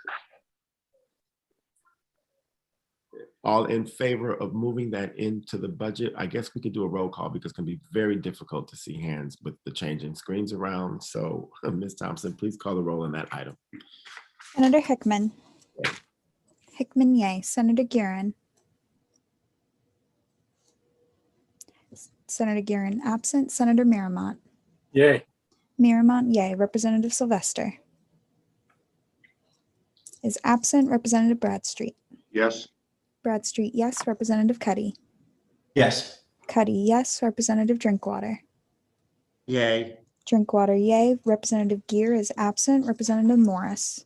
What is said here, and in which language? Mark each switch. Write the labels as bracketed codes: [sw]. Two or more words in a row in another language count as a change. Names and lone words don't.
[en] All in favor of moving that into the budget? I guess we could do a roll call because it can be very difficult to see hands with the changing screens around. So Ms. Thompson, please call the roll on that item. Senator Hickman. Hickman, yay. Senator Guerin. Senator Guerin, absent. Senator Miramont. Yay. Miramont, yay. Representative Sylvester is absent. Representative Bradstreet. Yes. Bradstreet, yes. Representative Cuddy. Yes. Cuddy, yes. Representative Drinkwater. Yay. Drinkwater, yay. Representative Gear is absent. Representative Morris.